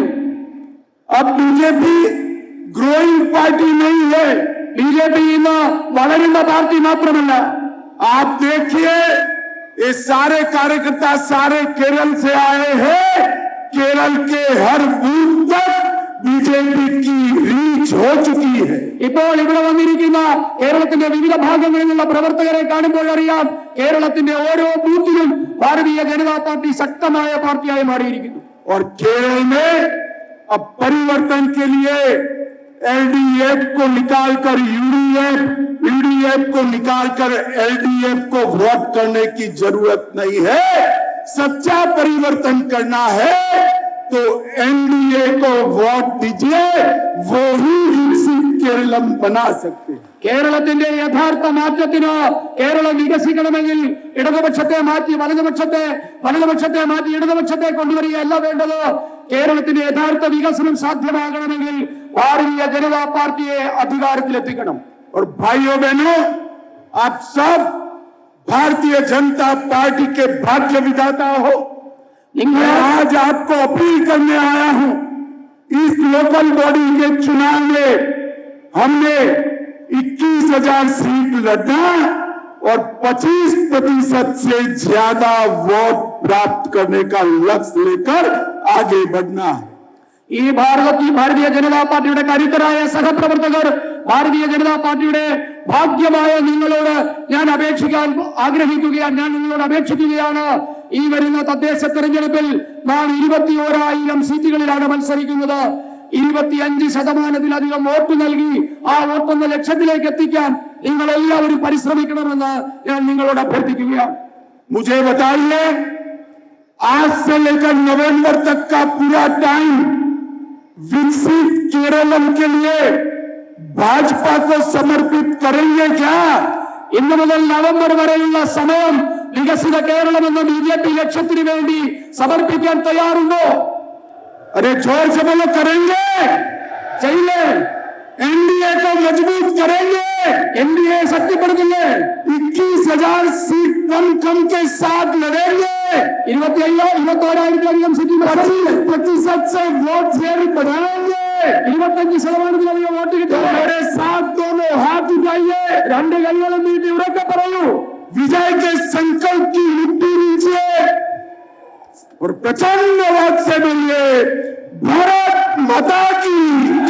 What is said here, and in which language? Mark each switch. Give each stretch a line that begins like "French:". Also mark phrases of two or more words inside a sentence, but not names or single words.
Hindi: अब बीजेपी
English: growing party
Hindi: नहीं है।
Malayalam: BJP ഇന്ന് വളരുന്ന പാർട്ടി മാത്രമല്ല.
Hindi: आप देखिए, ये सारे कार्यकर्ता सारे केरल से आए हैं। केरल के हर बूथ तक बीजेपी की रीच हो चुकी है।
Malayalam: ഇപ്പോൾ ഇവിടെ വന്നിരിക്കുന്ന കേരളത്തിന്റെ വിവിധ ഭാഗങ്ങളിൽ നിന്നുള്ള പ്രവർത്തകരെ കാണുമ്പോൾ അറിയാം, കേരളത്തിന്റെ ഓരോ ബൂത്തിലും ഭാരതീയ ജനതാ പാർട്ടി ശക്തമായ പാർട്ടിയായി മാറിയിരിക്കുന്നു.
Hindi: और केरल में अब परिवर्तन के लिए एलडीएफ को निकालकर यूडीएफ को निकालकर एलडीएफ को वोट करने की जरूरत नहीं है। सच्चा परिवर्तन करना है तो एनडीए को वोट दीजिए, वो ही विकसित केरलम बना सकते हैं।
Malayalam: കേരളത്തിന്റെ യഥാർത്ഥ മാറ്റത്തിന് കേരളം വികസിക്കണമെങ്കിൽ ഇടതുപക്ഷത്തെ മാറ്റി വലതുപക്ഷത്തെ മാറ്റി ഇടതുപക്ഷത്തെ കൊണ്ടുവരികയല്ല വേണ്ടത്. കേരളത്തിന്റെ യഥാർത്ഥ വികസനം സാധ്യമാകണമെങ്കിൽ ഭാരതീയ ജനതാ പാർട്ടിയെ അധികാരത്തിലെത്തിക്കണം.
Hindi: और भाइयों बहनों, आप सब भारतीय जनता पार्टी के भाग्य विधाता हो।
Malayalam: നിങ്ങൾ
Hindi: मैं आज आपको अपील करने आया हूं, इस
English: local body
Hindi: के चुनाव में हमने 21,000 सीट लड़ना और 25% से ज्यादा वोट प्राप्त करने का लक्ष्य लेकर आगे बढ़ना है।
Malayalam: ഈ ഭാരതീയ ജനതാ പാർട്ടിയുടെ കരുത്തരായ സഹപ്രവർത്തകർ, ഭാരതീയ ജനതാ പാർട്ടിയുടെ ഭാഗ്യമായ നിങ്ങളോട് ഞാൻ നിങ്ങളോട് അപേക്ഷിക്കുകയാണ്. ഈ വരുന്ന തദ്ദേശ തെരഞ്ഞെടുപ്പിൽ നാം 21,000 സീറ്റുകളിലാണ് മത്സരിക്കുന്നത്. 25% വോട്ട് നൽകി ആ വോട്ടെന്ന ലക്ഷ്യത്തിലേക്ക് എത്തിക്കാൻ നിങ്ങൾ എല്ലാവരും പരിശ്രമിക്കണമെന്ന് ഞാൻ നിങ്ങളോട് അഭ്യർത്ഥിക്കുകയാണ്.
Hindi: मुझे बताइए, आज से लेकर नवंबर तक का पूरा टाइम विकसित केरलम के लिए भाजपा को समर्पित करेंगे क्या?
Malayalam: ഇന്നു മുതൽ നവംബർ വരെയുള്ള സമയം വികസിത കേരളം എന്ന BJP ലക്ഷ്യത്തിന് വേണ്ടി സമർപ്പിക്കാൻ തയ്യാറുണ്ടോ?
Hindi: अरे जोर से बोलो, करेंगे।
Malayalam: ചെയ്യില്ലേ?
Hindi: एनडीए को मजबूत करेंगे।
Malayalam: NDA ശക്തിപ്പെടുത്തില്ലേ?
Hindi: 21,000 सीट कम के साथ लड़ेंगे।
Malayalam: 21,000 സീറ്റ്
Hindi: 25% से
English: vote share
Hindi: बढ़ाएंगे।
Malayalam: 25% വോട്ട് കിട്ടും.
Hindi: मेरे साथ दोनों हाथ उठाइए,
Malayalam: രണ്ട് കൈകളും നീട്ടി ഉറക്കെ പറയൂ.
Hindi: विजय के संकल्प की मुट्ठी लीजिए और प्रचंड आवाज से बोलिए, भारत माता की